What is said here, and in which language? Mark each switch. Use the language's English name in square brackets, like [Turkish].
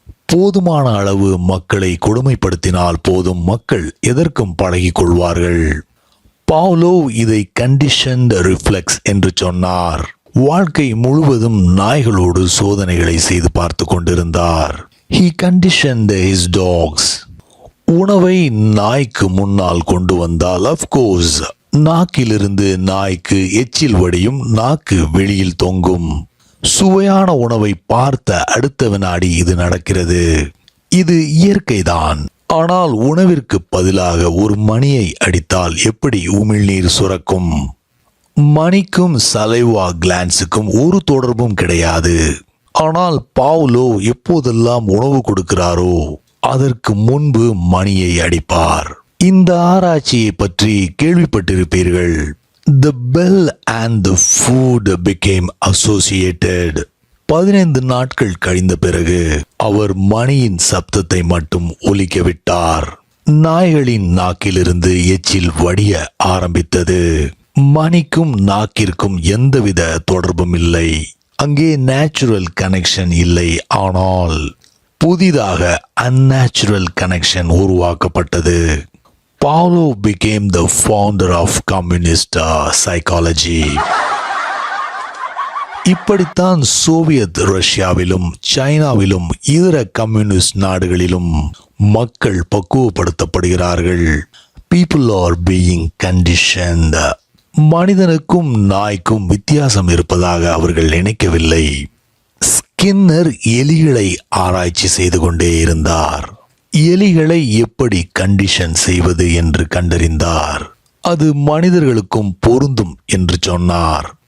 [Tamil] போதுமான அளவு மக்களை கொடுமைப்படுத்தினால் போதும், மக்கள் எதற்கும் பழகிக் கொள்வார்கள். பாவ்லோவ் இதை கண்டிஷன்ட் ரிஃப்ளெக்ஸ் என்று சொன்னார். வாழ்க்கை முழுவதும் நாய்களோடு சோதனைகளை செய்து பார்த்து கொண்டிருந்தார். [English] He conditioned his dogs. [Tamil] உணவை நாய்க்கு முன்னால் கொண்டு வந்தால் அஃப்கோர்ஸ் நாக்கிலிருந்து நாய்க்கு எச்சில் வடியும், நாக்கு வெளியில் தொங்கும். சுவையான உணவை பார்த்த அடுத்த வினாடி இது நடக்கிறது. இது இயற்கைதான். ஆனால் உணவிற்கு பதிலாக ஒரு மணியை அடித்தால் எப்படி உமிழ்நீர் சுரக்கும்? மணிக்கும் சலைவா கிளான்ஸுக்கும் ஒரு தொடர்பும் கிடையாது. ஆனால் பாவ்லோவ் எப்போதெல்லாம் உணவு கொடுக்கிறாரோ அதற்கு முன்பு மணியை அடிப்பார். இந்த ஆராய்ச்சியை பற்றி கேள்விப்பட்டிருப்பீர்கள். [English] The bell and the food became associated. [Tamil] 15 நாட்கள் கழிந்த பிறகு அவர் மணியின் சப்தத்தை மட்டும் ஒலிக்க விட்டார். நாய்களின் நாக்கிலிருந்து எச்சில் வடிய ஆரம்பித்தது. மணிக்கும் நாக்கிற்கும் எந்தவித தொடர்பும் இல்லை. அங்கே நேச்சுரல் கனெக்ஷன் இல்லை. ஆனால் புதிதாக அன்நேச்சுரல் கனெக்ஷன் உருவாக்கப்பட்டது. [English] Pavlov became the founder of communist psychology. [Tamil] இப்படித்தான் சோவியத் ரஷ்யாவிலும் சைனாவிலும் இதர கம்யூனிஸ்ட் நாடுகளிலும் மக்கள் பக்குவப்படுத்தப்படுகிறார்கள். [English] People are being conditioned. [Tamil] மனிதனுக்கும் நாய்க்கும் வித்தியாசம் இருப்பதாக அவர்கள் நினைக்கவில்லை. ஸ்கின்னர் எலிகளை ஆராய்ச்சி செய்து கொண்டே இருந்தார். எலிகளை எப்படி கண்டிஷன் செய்வது என்று கண்டறிந்தார். அது மனிதர்களுக்கும் பொருந்தும் என்று சொன்னார்.